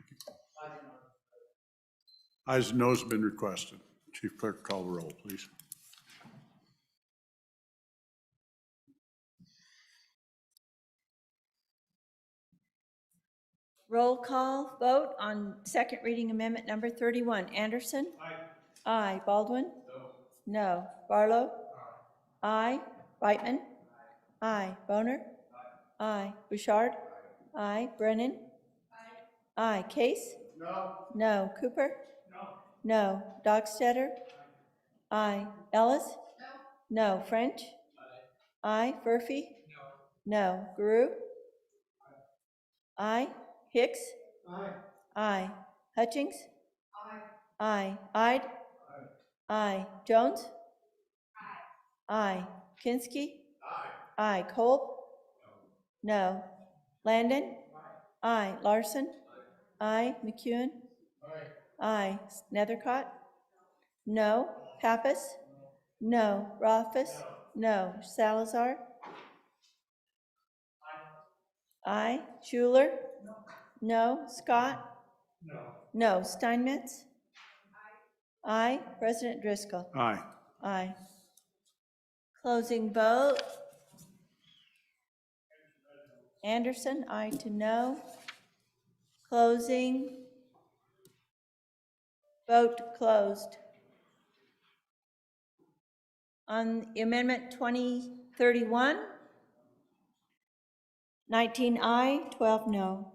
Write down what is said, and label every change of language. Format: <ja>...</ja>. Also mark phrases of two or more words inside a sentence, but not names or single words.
<en>Ayes and noes have been requested. Chief Clerk, call the roll, please. Roll call vote on second reading amendment number 31. Anderson? Aye. Aye. Baldwin? No. No. Barlow? Aye. Reitman? Aye. Boner? Aye. Bouchard? Aye. Brennan? Aye. Case? No. No. Cooper? No. No. Dockstader? Aye. Ellis? No. No. French? Aye. Murphy? No. No. Guru? Aye. Hicks? Aye. Aye. Hutchings? Aye. Aye. Ide? Aye. Jones? Aye. Kinski? Aye. Kolb? No. Landon? Aye. Larson? Aye. McEwen? Aye. Nethercott? No. Pappas? No. Rothfuss? No. Salazar? Aye. Schuler? No. Scott? No. No. Steinmetz? Aye. President Driscoll? Aye. Aye. Closing vote. Anderson, aye to no. Closing. Vote closed. On Amendment 2031, 19 aye, 12 no.</en>